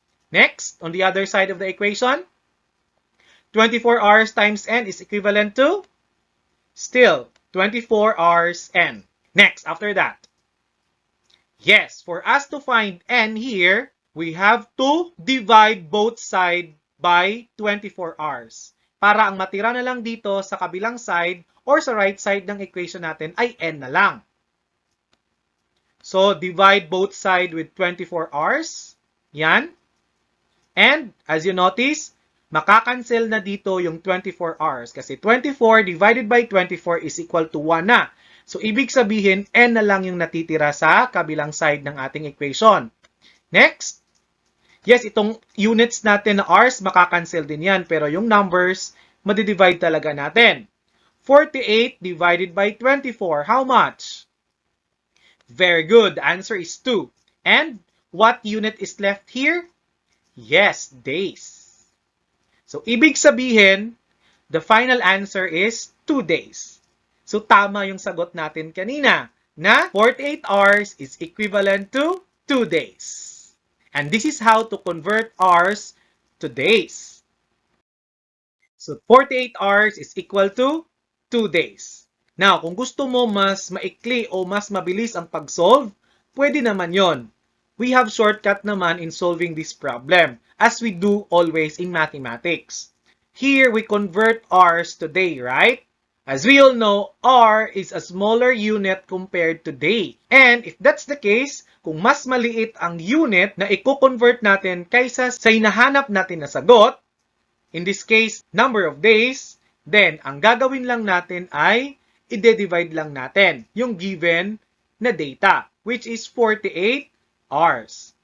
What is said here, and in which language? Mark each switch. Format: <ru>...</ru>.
<en>Next, on the other side of the equation, 24 hours times n is equivalent to? Still, 24 hours n. Next, after that. Yes, for us to find n here, we have to divide both sides by 24 hours.</en> <tl>Para ang matira na lang dito sa kabilang side or sa right side ng equation natin ay n na lang.</tl> <en>So, divide both sides with 24 hours. Yan. And, as you notice,</en> <tl>makakancel na dito yung</tl> <en>24 hours. Kasi 24 divided by 24 is equal to 1 na.</en> <tl>So, ibig sabihin, n na lang yung natitira sa kabilang side ng ating equation. Next. Yes, itong units natin na hours, makakancel din yan. Pero yung numbers, madidivide talaga natin.</tl> <en>48 divided by 24, how much? Very good. The answer is 2. And what unit is left here? Yes, days. So,</en> <tl>ibig sabihin,</tl> <en>the final answer is 2 days.</en> <tl>So, tama yung sagot natin kanina na 48 hours is equivalent to 2 days.</tl> <en>And this is how to convert hours to days. So, 48 hours is equal to 2 days.</en> <tl>Now, kung gusto mo mas maikli o mas mabilis ang pag-solve, pwede naman yon.</tl> <en>We have shortcut naman in solving this problem, as we do always in mathematics. Here, we convert hours to day, right? As we all know, R is a smaller unit compared to day. And if that's the case,</en> <tl>kung mas maliit ang unit na i-convert natin kaysa sa hinahanap natin na sagot,</tl> <en>in this case, number of days,</en> <tl>then ang gagawin lang natin ay i-divide lang natin yung given na data,</tl> <en>which is 48 hours.</en>